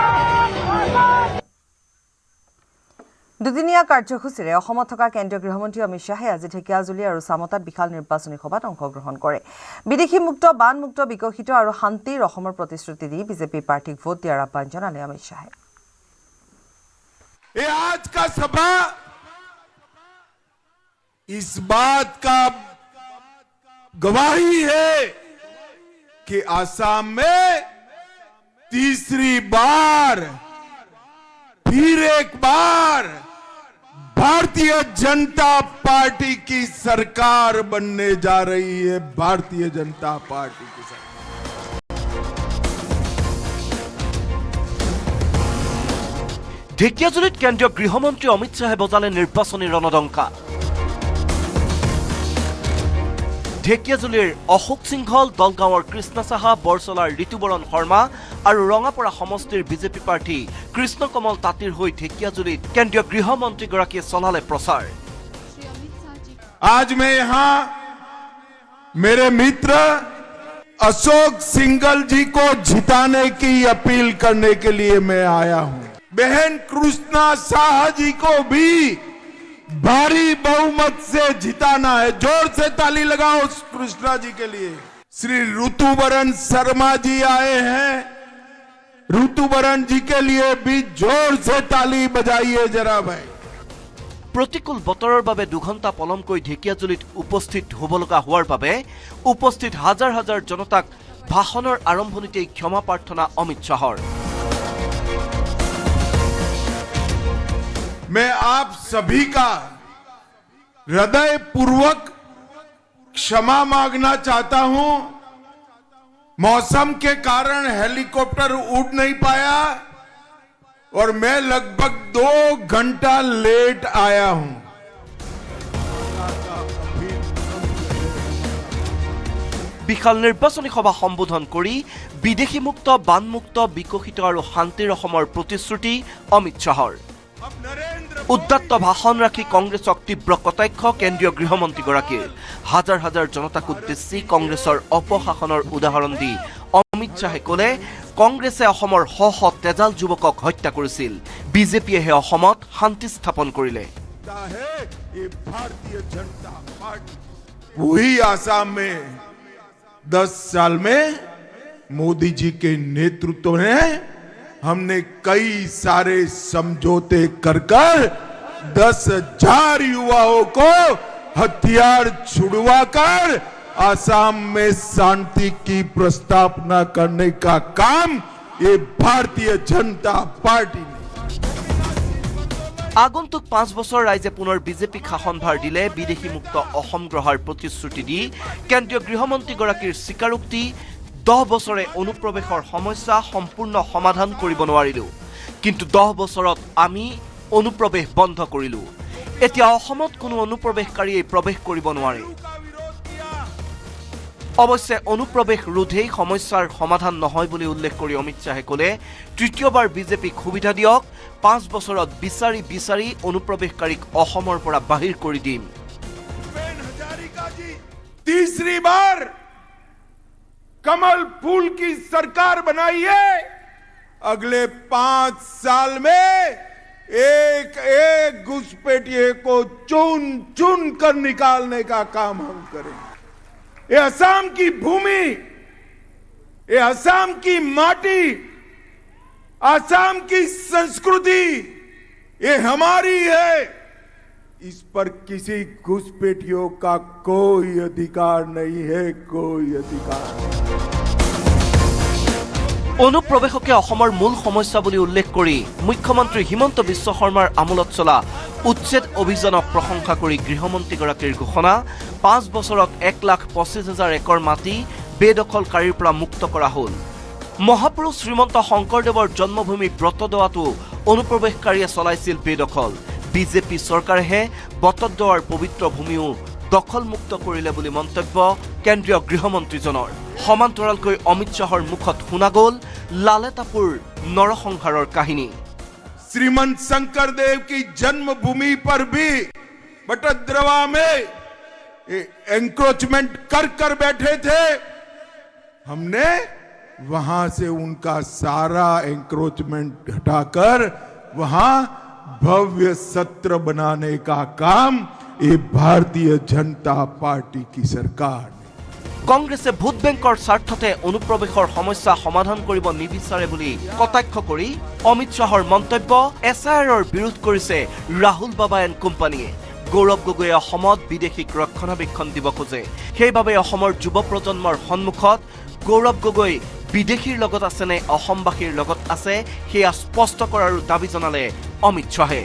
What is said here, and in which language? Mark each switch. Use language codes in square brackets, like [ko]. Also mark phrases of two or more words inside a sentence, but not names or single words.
[as] দুদিনীয়া কাৰ্যসূচীৰে অসমত থকা কেন্দ্ৰীয় গৃহমন্ত্ৰী অমিত শ্বাহে আজি ঢেকিয়াজুলি আৰু চামতাত বিশাল নিৰ্বাচনী সভাত অংশগ্ৰহণ কৰে। বিদেশীমুক্ত, বানমুক্ত, বিকশিত আৰু শান্তিৰ অসমৰ প্ৰতিশ্ৰুতি দি বিজেপি প্ৰাৰ্থীক ভোট দিয়াৰ আহ্বান জনালে অমিত শ্বাহে। [hi] ये आज का सभा इस बात का गवाही है कि आसाम में तीसरी बार फिर एक बार भारतीय जनता पार्टी की सरकार बनने जा रही है। भारतीय जनता पार्टी की सरकार। [as] ঢেকিয়াজুলিত কেন্দ্ৰীয় গৃহমন্ত্ৰী অমিত শ্বাহে বজালে নিৰ্বাচনী ৰণদংকা। ঢেকিয়াজুলিৰ অশোক সিংহল, দলগাঁৱৰ কৃষ্ণ সাহা, বৰচলাৰ ঋতুবৰণ শৰ্মা আৰু ৰঙাপৰা সমষ্টিৰ বিজেপি প্ৰাৰ্থী কৃষ্ণ কমল তাঁতীৰ হৈ ঢেকিয়াজুলিত কেন্দ্ৰীয় গৃহমন্ত্ৰীগৰাকীয়ে চলালে প্ৰচাৰ। [hi] आज मैं यहाँ मेरे मित्र अशोक सिंघल जी को जिताने की अपील करने के लिए मैं आया हूँ। बहन कृष्णा साहा जी को भी भारी बहुमत से जिताना है। जोर से ताली लगाओ कृष्णा जी के लिए। श्री ऋतुबरन शर्मा जी आए हैं, ऋतुबरन जी के लिए भी जोर से ताली बजाइए जरा भाई। [as] প্ৰতিকূল বতৰৰ বাবে 2 ঘণ্টা পলমকৈ ঢেকিয়াজুলিত উপস্থিত হ'ব লগা হোৱাৰ বাবে উপস্থিত হাজাৰ হাজাৰ জনতাক ভাষণৰ আৰম্ভণিতেই ক্ষমা প্ৰাৰ্থনা অমিত শ্বাহৰ। [hi] मैं आप सभी का हृदय पूर्वक क्षमा मांगना चाहता हूं। मौसम के कारण हेलीकॉप्टर उड़ नहीं पाया और मैं लगभग 2 घंटा लेट आया हूं। [as] বিশাল নিৰ্বাচনী সভা সম্বোধন কৰি বিদেশীমুক্ত, বানমুক্ত, বিকশিত আৰু শান্তিৰ অসমৰ প্ৰতিশ্ৰুতি অমিত শ্বাহৰ। উদ্দাত্ত ভাষণ ৰাখি কংগ্ৰেছক তীব্ৰ কটাক্ষ কেন্দ্ৰীয় গৃহমন্ত্ৰীগৰাকীৰ। হাজাৰ হাজাৰ জনতাক উদ্দেশ্যি কংগ্ৰেছৰ অপশাসনৰ উদাহৰণ দি অমিত শ্বাহে ক'লে, কংগ্ৰেছে অসমৰ শ শ তেজাল যুৱকক হত্যা কৰিছিল, বিজেপিয়েহে অসমত শান্তি স্থাপন কৰিলে। [hi] वही आसाम में 10 साल में मोदी जी के नेतृत्व में हमने कई सारे समझौते कर 10,000 युवाओं को हथियार छुड़वाकर आसाम में शांति की प्रस्तावना करने का काम ये भारतीय जनता पार्टी ने। [as] আগন্তুক 5 বছৰ ৰাইজে পুনৰ বিজেপিক শাসনভাৰ দিলে বিদেশীমুক্ত অসম গ্ৰহাৰ প্ৰতিশ্ৰুতি দি কেন্দ্ৰীয় গৃহমন্ত্ৰীগৰাকীৰ স্বীকাৰোক্তি, 10 বছৰে অনুপ্ৰৱেশৰ সমস্যা সম্পূৰ্ণ সমাধান কৰিব নোৱাৰিলো, কিন্তু 10 বছৰত আমি অনুপ্ৰৱেশ বন্ধ কৰিলো। এতিয়া অসমত কোনো অনুপ্ৰৱেশকাৰীয়ে প্ৰৱেশ কৰিব নোৱাৰে। অৱশ্যে অনুপ্ৰৱেশ ৰোধেই সমস্যাৰ সমাধান নহয় বুলি উল্লেখ কৰি অমিত শ্বাহে ক'লে, তৃতীয়বাৰ বিজেপিক সুবিধা দিয়ক, 5 বছৰত বিচাৰি বিচাৰি অনুপ্ৰৱেশকাৰীক অসমৰ পৰা বাহিৰ কৰি দিম। [hi] तीसरी बार कमल फूल की सरकार बनाइए। अगले 5 साल में एक एक घुसपैठिए को चुन चुन कर निकालने का काम हम करेंगे। ये असम की भूमि, ये असम की माटी, असम की संस्कृति ये हमारी है, इस पर किसी घुसपैठियों का कोई अधिकार नहीं है, कोई अधिकार नहीं। [as] অনুপ্ৰৱেশকে অসমৰ মূল সমস্যা বুলি উল্লেখ কৰি মুখ্যমন্ত্ৰী হিমন্ত বিশ্ব শৰ্মাৰ আমোলত চলা উচ্ছেদ অভিযানক প্ৰশংসা কৰি গৃহমন্ত্ৰীগৰাকীৰ ঘোষণা 5 বছৰত 1,25,000 একৰ মাটি বেদখলকাৰীৰ পৰা মুক্ত কৰা হ'ল। মহাপুৰুষ শ্ৰীমন্ত শংকৰদেৱৰ জন্মভূমি ব্ৰতদোৱাটো অনুপ্ৰৱেশকাৰীয়ে চলাইছিল বেদখল। বিজেপি চৰকাৰেহে বটদ্ৰৱাৰ পবিত্ৰ ভূমিও দখলমুক্ত কৰিলে বুলি মন্তব্য কেন্দ্ৰীয় গৃহমন্ত্ৰীজনৰ। সমান্তৰালকৈ অমিত শ্বাহৰ মুখত শুনা গ'ল লালেতাপুৰ নৰসংহাৰৰ কাহিনী। [hi] श्रीमंत शंकरदेव की जन्मभूमि पर भी बटद्रवा में एंक्रोचमेंट कर बैठे थे। हमने वहां से उनका सारा एंक्रोचमेंट हटाकर वहां भव्य सत्र बनाने का काम ये भारतीय जनता पार्टी की सरकार। [as] কংগ্ৰেছে [en] vote bank [as] স্বাৰ্থতে অনুপ্ৰৱেশৰ সমস্যা সমাধান কৰিব নিবিচাৰে বুলি কটাক্ষ কৰি অমিত শ্বাহৰ মন্তব্য এছআইআৰৰ বিৰোধ কৰিছে ৰাহুল বাবা [en] and company. [as] গৌৰৱ গগৈয়ে অসমত বিদেশীক ৰক্ষণাবেক্ষণ দিব খোজে। সেইবাবে অসমৰ যুৱ প্ৰজন্মৰ সন্মুখত গৌৰৱ গগৈ বিদেশীৰ লগত আছে নে অসমবাসীৰ লগত আছে সেয়া স্পষ্ট কৰাৰ দাবী জনালে অমিত শ্বাহে।